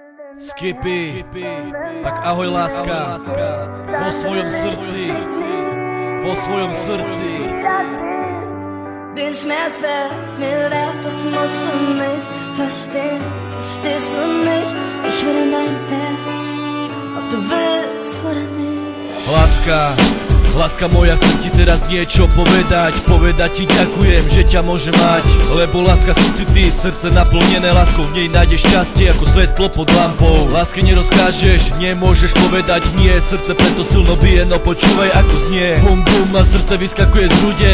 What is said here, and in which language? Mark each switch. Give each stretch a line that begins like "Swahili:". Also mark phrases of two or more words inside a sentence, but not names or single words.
Slovak: Skippy, tak ahoj láska, vo svojom srdci, vo svojom srdci.
German: Den Schmerz wär's mir wert, das musst du nicht verstehen, verstehst du nicht? Ich will in dein Herz, ob du willst oder nicht.
Slovak: Láska moja, chcem ti teraz niečo povedať. Povedať ti ďakujem, že ťa môžem mať. Lebo láska sú si ty, srdce naplnené láskou. V nej nájdeš šťastie ako svetlo pod lampou. Láske nerozkážeš, nemôžeš povedať nie. Srdce preto silno bije, no počúvaj ako znie. Bum bum, a srdce vyskakuje z hrude.